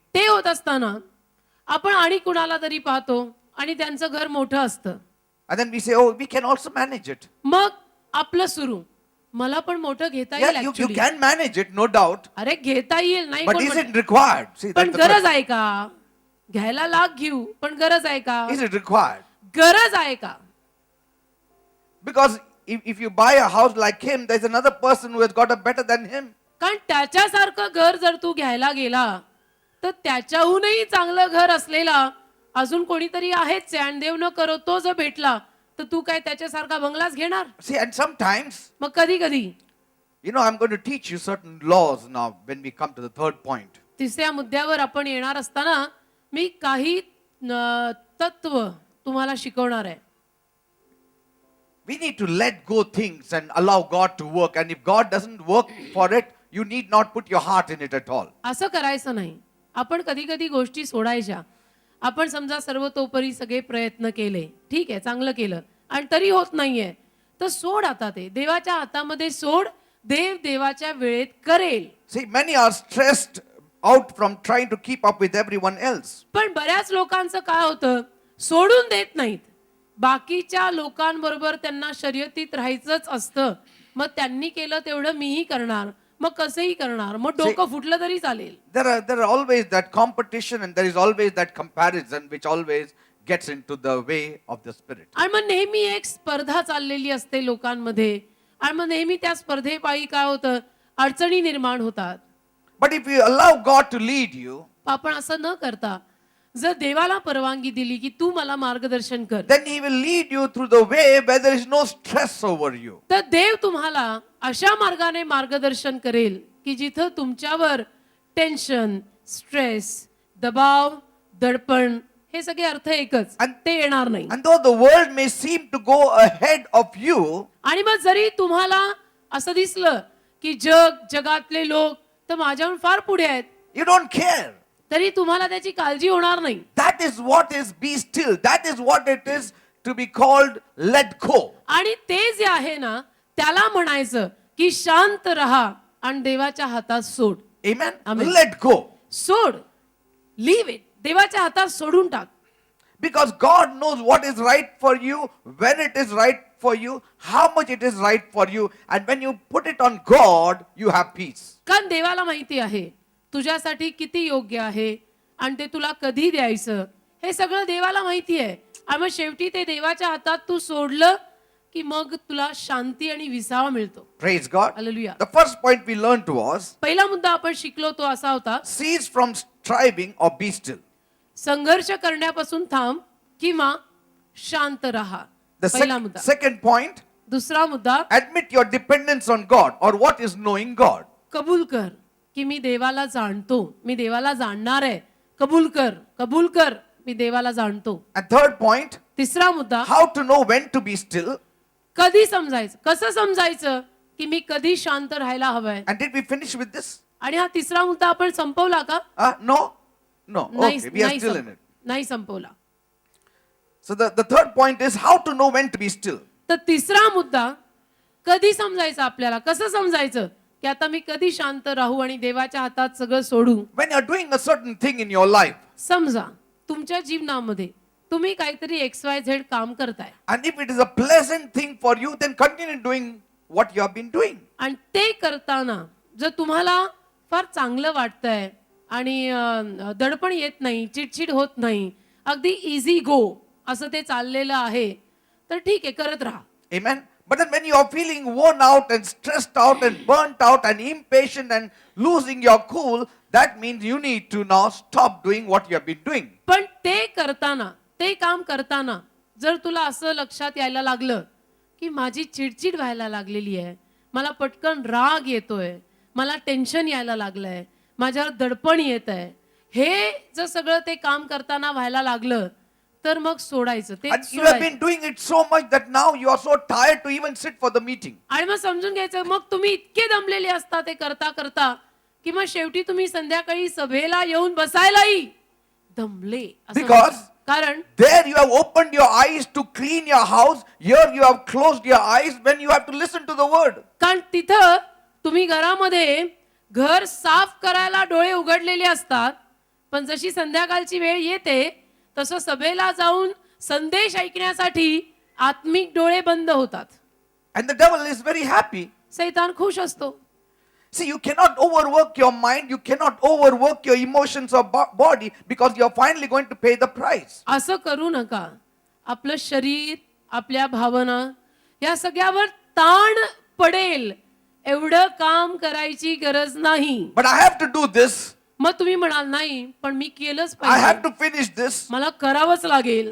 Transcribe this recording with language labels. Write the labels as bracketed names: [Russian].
[Marathi] ते होत असताना आपण आणि कुणाला तरी पाहतो आणि त्यांचं घर मोठं असतं. [English] And then we say, oh, we can also manage it. [Marathi] मग आपलं सुरू, मला पण मोठं घेता येईल [English] Yeah, you [Marathi] actually. [English] can manage it, no doubt. [Marathi] अरे घेता येईल नाही [English] But [Marathi] कोण [English] is [Marathi] म्हणत. [English] it required? See, [Marathi] पण [English] that's the [Marathi] गरज [English] question. [Marathi] आहे का? घ्यायला लाग घेऊ, पण गरज आहे का? [English] Is it required? [Marathi] गरज आहे का? [English] Because if you buy a house like him, there's another person who has got a better than him. [Marathi] कारण त्याच्यासारखं घर जर तू घ्यायला गेला तर त्याच्याहूनही चांगलं घर असलेला अजून कोणीतरी आहेच आहे आणि देव न करो तो जर भेटला तर तू काय त्याच्यासारखा बंगलाच घेणार? [English] See, and sometimes, [Marathi] मग कधी कधी [English] I'm going to teach you certain laws now when we come to the third point. [Marathi] तिसऱ्या मुद्द्यावर आपण येणार असताना मी काही तत्व तुम्हाला शिकवणार आहे. [English] We need to let go things and allow God to work. And if God doesn't work for it, you need not put your heart in it at all. [Marathi] असं करायचं नाही. आपण कधी कधी गोष्टी सोडायच्या. आपण समजा सर्वतोपरी सगळे प्रयत्न केले, ठीक आहे, चांगलं केलं आणि तरी होत नाहीये, तर सोड आता ते देवाच्या हातामध्ये सोड. देव देवाच्या वेळेत करेल. [English] See, many are stressed out from trying to keep up with everyone else. [Marathi] पण बऱ्याच लोकांचं काय होतं, सोडून देत नाहीत. बाकीच्या लोकांबरोबर त्यांना शर्यतीत राहायचंच असतं. मग त्यांनी केलं तेवढं मीही करणार, मग कसंही करणार, मग डोकं फुटलं तरी चालेल. [English] There are always that competition and there is always that comparison which always gets into the way of the spirit. [Marathi] आणि मग नेहमी एक स्पर्धा चाललेली असते लोकांमध्ये आणि मग नेहमी त्या स्पर्धेपायी काय होतं, अडचणी निर्माण होतात. [English] But if you allow God to lead you, [Marathi] आपण असं न करता जर देवाला परवानगी दिली की तू मला मार्गदर्शन कर, [English] then He will lead you through the way where there is no stress over you. [Marathi] तर देव तुम्हाला अशा मार्गाने मार्गदर्शन करेल की जिथं तुमच्यावर टेन्शन, स्ट्रेस, दबाव, दडपण हे सगळे अर्थ एकच आणि ते येणार नाही. [English] And though the world may seem to go ahead of you, [Marathi] आणि मग जरी तुम्हाला असं दिसलं की जगातले लोक तर माझ्याहून फार पुढे आहेत, [English] you don't care. [Marathi] तरी तुम्हाला त्याची काळजी होणार नाही. [English] That is what is be still. That is what it is to be called let go. [Marathi] आणि ते जे आहे ना त्याला म्हणायचं की शांत रहा आणि देवाच्या हातात सोड. [English] Amen? Amen. Let go. [Marathi] सोड, [English] leave it, [Marathi] देवाच्या हातात सोडून टाक. [English] Because God knows what is right for you, when it is right for you, how much it is right for you. And when you put it on God, you have peace. [Marathi] कारण देवाला माहिती आहे तुझ्यासाठी किती योग्य आहे आणि ते तुला कधी द्यायचं हे सगळं देवाला माहिती आहे. आणि मग शेवटी ते देवाच्या हातात तू सोडलं की मग तुला शांती आणि विसावा मिळतो. [English] Praise God. [Marathi] Hallelujah. [English] The first point we learned was [Marathi] पहिला मुद्दा आपण शिकलो तो असा होता, [English] cease from striving or be still. [Marathi] संघर्ष करण्यापासून थांब किंवा शांत राहा. [English] The [Marathi] पहिला मुद्दा. [English] second point, [Marathi] दुसरा मुद्दा, [English] admit your dependence on God or what is knowing God. [Marathi] कबूल कर की मी देवाला जाणतो, मी देवाला जाणणार आहे. कबूल कर मी देवाला जाणतो. [English] And third point, [Marathi] तिसरा मुद्दा, [English] how to know when to be still. [Marathi] कधी समजायचं, कसं समजायचं की मी कधी शांत राहायला हवंय. [English] And did we finish with this? [Marathi] आणि हा तिसरा मुद्दा आपण संपवला का? [English] No? No. Okay, we are still in it. [Marathi] नाही संपवला. [English] So the third point is how to know when to be still. [Marathi] तर तिसरा मुद्दा, कधी समजायचं आपल्याला, कसं समजायचं की आता मी कधी शांत राहू आणि देवाच्या हातात सगळं सोडू. [English] When you're doing a certain thing in your life, [Marathi] समजा तुमच्या जीवनामध्ये तुम्ही काहीतरी XYZ काम करताय [English] and if it is a pleasant thing for you, then continue doing what you have been doing. [Marathi] आणि ते करताना जर तुम्हाला फार चांगलं वाटतंय आणि दडपण येत नाही, चिडचिड होत नाही, अगदी [English] easy go [Marathi] असं ते चाललेलं आहे, तर ठीक आहे, करत राहा. [English] Amen. But then when you are feeling worn out and stressed out and burnt out and impatient and losing your cool, that means you need to now stop doing what you have been doing. [Marathi] पण ते करताना, ते काम करताना जर तुला असं लक्षात यायला लागलं की माझी चिडचिड व्हायला लागलेली आहे, मला पटकन राग येतोय, मला टेन्शन यायला लागलंय, माझ्यावर दडपण येत आहे, हे जर सगळं ते काम करताना व्हायला लागलं तर मग सोडायचं ते [English] And you have been doing it so much that now you are so tired to even sit for the meeting. [Marathi] आणि मग समजून घ्यायचं मग तुम्ही इतके दमलेले असता ते करता करता की मग शेवटी तुम्ही संध्याकाळी सभेला येऊन बसायलाही दमले असं [English] Because [Marathi] म्हणतात. कारण [English] there you have opened your eyes to clean your house. Here you have closed your eyes when you have to listen to the word. [Marathi] कारण तिथं तुम्ही घरामध्ये घर साफ करायला डोळे उघडलेले असतात, पण जशी संध्याकाळची वेळ येते तसं सभेला जाऊन संदेश ऐकण्यासाठी आत्मिक डोळे बंद होतात. [English] And the devil is very happy. [Marathi] सैतान खुश असतो. [English] See, you cannot overwork your mind, you cannot overwork your emotions or body because you are finally going to pay the price. [Marathi] असं करू नका. आपलं शरीर, आपल्या भावना या सगळ्यावर ताण पडेल एवढं काम करायची गरज नाही. [English] But I have to do this, [Marathi] मग तुम्ही म्हणाल नाही पण मी केलंच [English] I have [Marathi] पाहिजे, [English] to finish this. [Marathi] मला करावंच लागेल.